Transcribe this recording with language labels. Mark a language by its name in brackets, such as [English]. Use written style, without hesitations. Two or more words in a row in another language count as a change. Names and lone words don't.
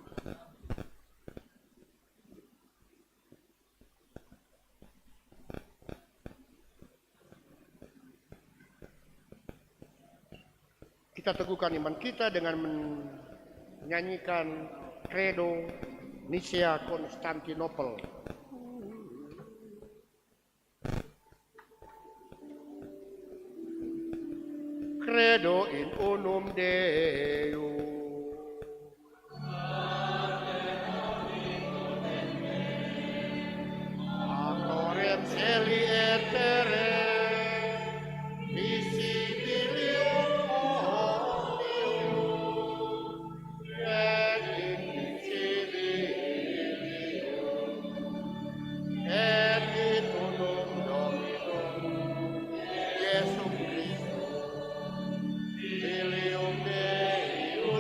[Indonesian] Kita teguhkan iman kita dengan menyanyikan kredo Nicea Konstantinopel. [Latin] Credo in unum Deum. Autorem celi et terre, visibilium omnium, et invisibilium, et in unum Dominum, Iesum Christum, Filium Dei